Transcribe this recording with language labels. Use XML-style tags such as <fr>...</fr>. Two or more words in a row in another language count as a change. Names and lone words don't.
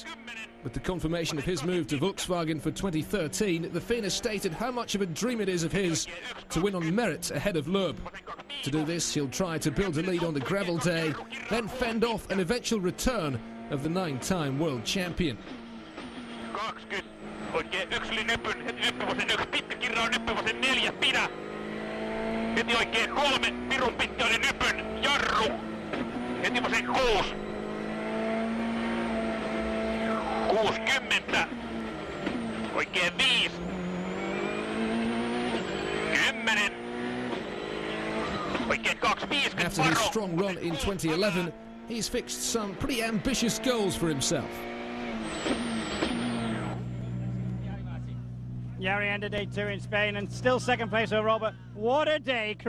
<en>With the confirmation of his move to Volkswagen for 2013, the Finn has stated how much of a dream it is of his to win on merit ahead of Loeb. To do this, he'll try to build a lead on the gravel day, then fend off an eventual return of the 9-time world champion. 20.</en> <fi>Oikein yksi nyppyn, nyppyvasen yksi pitkä kirra, nyppyvasen 4, pidä. Heti oikein 3, pirun pitkä oli nypyn, jarru. Heti vasen 6. 60. Oikein 5. 10. Oikein 2, 50.</fi> <en>After his strong run in 2011, he's fixed some pretty ambitious goals for himself. Jari ended day 2 in Spain and still 2nd place overall, but what a day.</en>